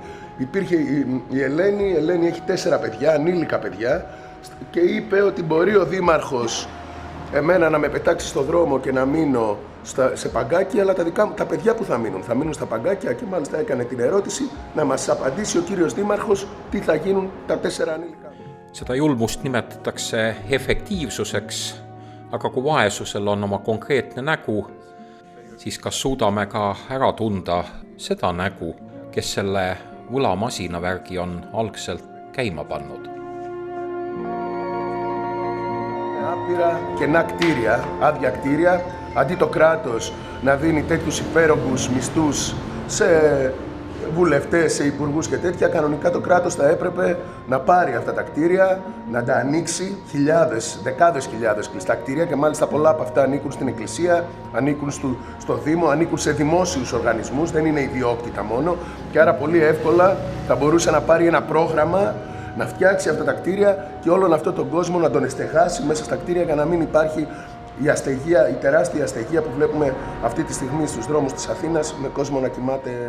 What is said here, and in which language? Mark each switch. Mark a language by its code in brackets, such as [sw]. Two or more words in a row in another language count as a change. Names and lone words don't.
[el] Υπήρχε η Ελένη έχει 4 παιδιά, ανήλικα παιδιά και είπε ότι μπορεί ο δήμαρχος εμένα να με πετάξει στο δρόμο και να μείνω σε παγκάκια, αλλά τα παιδιά που θα μείνουν στα παγκάκια και μάλιστα έκανε την ερώτηση να μας απαντήσει ο κύριος δήμαρχος τι θα γίνουν τα 4 ανήλικα. [et] Seda julmust nimetatakse efektiivsuseks, aga kui vaesusel on oma konkreetne nägu, siis kas suudame ka ära tunda seda nägu, kes selle võlamasina värgi on algselt käima pannud. [el] απείρα κενά κτίρια, άδεια κτίρια, αντί το κράτος να δίνει τέτοιους υπέρογγους μισθούς σε βουλευτές, σε υπουργούς και τέτοια, κανονικά το κράτος θα έπρεπε να πάρει αυτά τα κτίρια, να τα ανοίξει, δεκάδες χιλιάδες κλειστά κτίρια και μάλιστα πολλά από αυτά ανήκουν στην Εκκλησία, ανήκουν στο Δήμο, ανήκουν σε δημόσιους οργανισμούς, δεν είναι ιδιόκτητα μόνο και άρα πολύ εύκολα θα μπορούσε να πάρει ένα πρόγραμμα, να φτιάξει αυτά τα κτίρια και όλον αυτόν τον κόσμο να τον εστεγάσει μέσα στα κτίρια για να μην υπάρχει η τεράστια αστεγία που βλέπουμε αυτή τη στιγμή στους δρόμους της Αθήνας με κόσμο να κοιμάται.